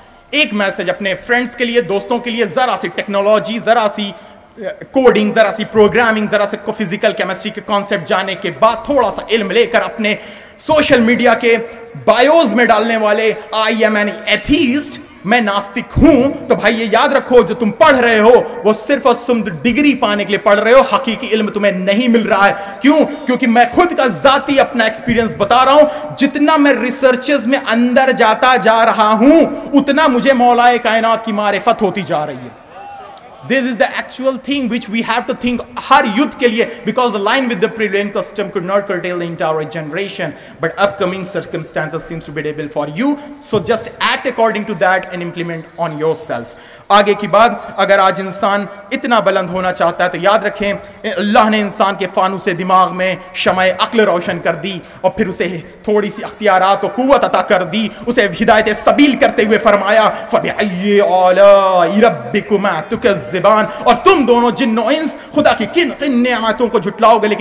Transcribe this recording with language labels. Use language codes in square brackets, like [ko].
[ur] ایک میسج اپنے فرینڈز کے لیے، دوستوں کے لیے، ذرا سی ٹیکنالوجی، ذرا سی کوڈنگ، ذرا سی پروگرامنگ، ذرا سے فزیکل کیمسٹری کے کانسیپٹ جانے کے بعد تھوڑا سا علم لے کر اپنے سوشل میڈیا کے بایوز میں ڈالنے والے [en] I am an atheist, [ur] میں ناستک ہوں، تو بھائی یہ یاد رکھو، جو تم پڑھ رہے ہو وہ صرف اور صرف ڈگری پانے کے لیے پڑھ رہے ہو، حقیقی علم تمہیں نہیں مل رہا ہے. کیوں؟ کیونکہ میں خود کا ذاتی اپنا ایکسپیرینس بتا رہا ہوں، جتنا میں ریسرچز میں اندر جاتا جا رہا ہوں اتنا مجھے مولا کائنات کی معرفت ہوتی جا رہی ہے. [en] This is the actual thing which we have to think [ur] Hare [en] youth [ur] کے لیے, [en] because aligned with the prevailing custom could not curtail the entire generation, but upcoming circumstances seems to be able for you, so just act according to that and implement on yourself. [ur] آگے کی بات, اگر آج انسان اتنا بلند ہونا چاہتا ہے تو یاد رکھیں اللہ نے انسان کے فانوس دماغ میں شمع عقل روشن کر دی, اور پھر اسے تھوڑی سی اختیارات و قوت عطا کر دی, اسے ہدایت سبیل کرتے ہوئے فرمایا [ar] فَبِأَيِّ آلَاءِ رَبِّكُمَا تُكَذِّبَانِ, [ur] اور تم دونوں جن و انس خدا کی کن کن نعمتوں کو جھٹلاؤ گے.